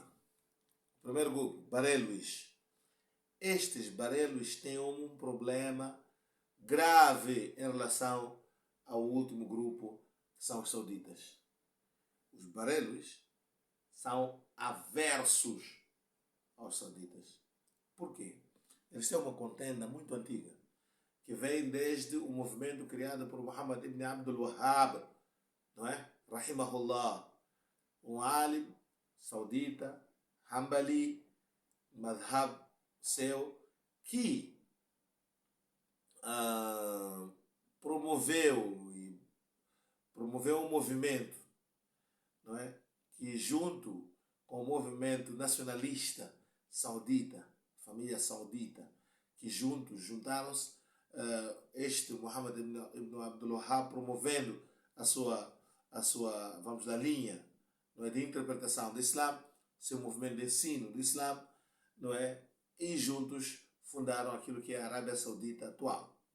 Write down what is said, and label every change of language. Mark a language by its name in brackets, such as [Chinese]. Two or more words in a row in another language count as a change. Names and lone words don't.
[Portuguese] Primeiro grupo, Bareluis. Estes Bareluis têm um problema grave em relação ao último grupo, que são os sauditas. Os Bareluis são aversos aos sauditas. Por quê? Eles têm uma contenda muito antiga, que vem desde o movimento criado por Muhammad ibn Abdul Wahhab, não é? Rahimahullah, um alim saudita, Hanbali, madhab seu, que promoveu um movimento, não é? Que junto com o movimento nacionalista saudita, família saudita, que juntaram-se, este Muhammad ibn Abdul Wahhab promovendo a sua vamos da linha, não é, de interpretação do Islã, seu movimento de ensino do Islã, não é, e juntos fundaram aquilo que é a Arábia Saudita atual.